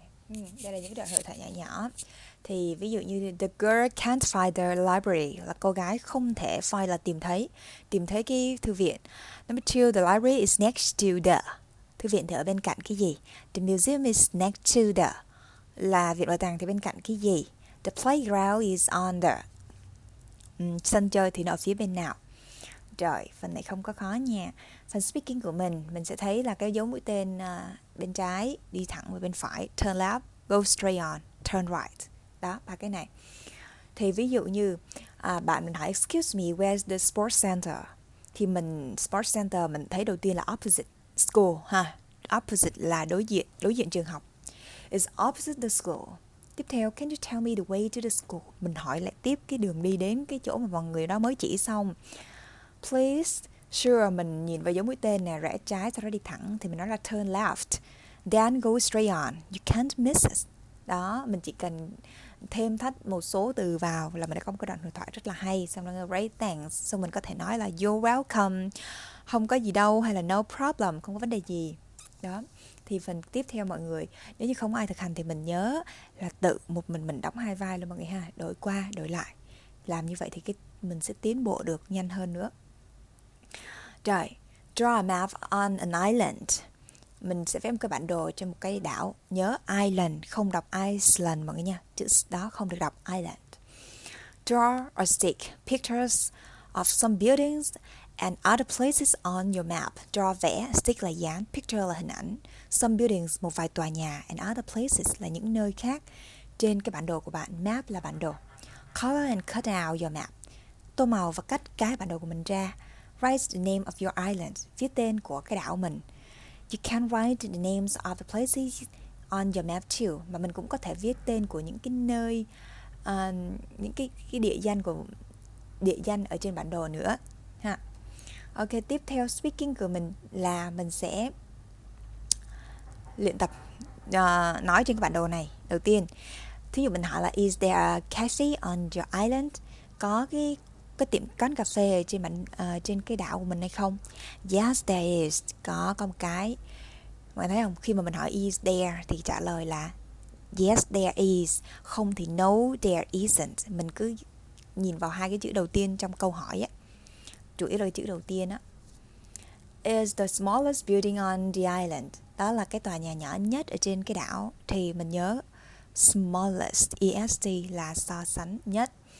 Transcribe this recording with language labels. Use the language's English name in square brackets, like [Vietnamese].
[Vietnamese] Rồi, đây là những đoạn hội thoại nhỏ nhỏ. Thì ví dụ như [English] the girl can't find the library [Vietnamese] là cô gái không thể find là tìm thấy cái thư viện. [English] Number 2, the library is next to the. [Vietnamese] Thư viện thì ở bên cạnh cái gì? [English] The museum is next to the [Vietnamese] là viện bảo tàng thì bên cạnh cái gì? [English] The playground is on the. [Vietnamese] Sân chơi thì nó ở phía bên nào? Rồi, phần này không có khó nha. Phần speaking của mình sẽ thấy là cái dấu mũi tên bên trái đi thẳng về bên phải, [English] turn left, go straight on, turn right. [Vietnamese] Đó, ba cái này. Thì ví dụ như bạn mình hỏi [English] excuse me, where's the sports center? [Vietnamese] Thì sports center mình thấy đầu tiên là opposite school ha. Opposite là đối diện trường học. [English] It's opposite the school. [Vietnamese] Tiếp theo, [English] can you tell me the way to the school? [Vietnamese] Mình hỏi lại tiếp cái đường đi đến cái chỗ mà mọi người đó mới chỉ xong. Please, sure, mình nhìn vào dấu mũi tên nè, rẽ trái sau đó đi thẳng thì mình nói là [English] turn left. Then go straight on. You can't miss it. [Vietnamese] Đó, mình chỉ cần thêm thắt một số từ vào là mình đã có một cái đoạn hội thoại rất là hay. Xong đó [English] great, thanks. [Vietnamese] Xong mình có thể nói là [English] you're welcome. [Vietnamese] Không có gì đâu, hay là [English] no problem, [Vietnamese] không có vấn đề gì. Đó, thì phần tiếp theo mọi người, nếu như không ai thực hành thì mình nhớ là tự một mình đóng hai vai luôn mọi người ha. Đổi qua, đổi lại. Làm như vậy thì mình sẽ tiến bộ được nhanh hơn nữa. [English] Rồi, draw a map on an island. [Vietnamese] Mình sẽ vẽ một cái bản đồ trên một cái đảo. Nhớ island, không đọc Iceland mọi người nha. Chữ đó không được đọc island. [English] Draw or stick pictures of some buildings And other places on your map. Draw vẽ, stick là dán, picture là hình ảnh. [Vietnamese] Some buildings, một vài tòa nhà. [English] And other places [Vietnamese] là những nơi khác trên cái bản đồ của bạn. Map là bản đồ. [English] Color and cut out your map. [Vietnamese] Tô màu và cắt cái bản đồ của mình ra. [English] Write the name of your island. [Vietnamese] Viết tên của cái đảo mình. [English] You can write the names of the places on your map too. [Vietnamese] Mà mình cũng có thể viết tên của những cái nơi, những cái địa danh ở trên bản đồ nữa ha. Ok, tiếp theo speaking của mình là mình sẽ luyện tập nói trên cái bản đồ này. Đầu tiên, thí dụ mình hỏi là [English] is there a cafe on your island? [Vietnamese] Có cái tiệm quán cà phê trên cái đảo của mình hay không? [English] Yes, there is. [Vietnamese] Có một cái. Mọi người thấy không? Khi mà mình hỏi is there thì trả lời là [English] yes, there is. [Vietnamese] Không thì [English] no, there isn't. [Vietnamese] Mình cứ nhìn vào hai cái chữ đầu tiên trong câu hỏi á. Chủ yếu là chữ đầu tiên á. [English] Is the smallest building on the island. [Vietnamese] Đó là cái tòa nhà nhỏ nhất ở trên cái đảo. Thì mình nhớ smallest, est là so sánh nhất.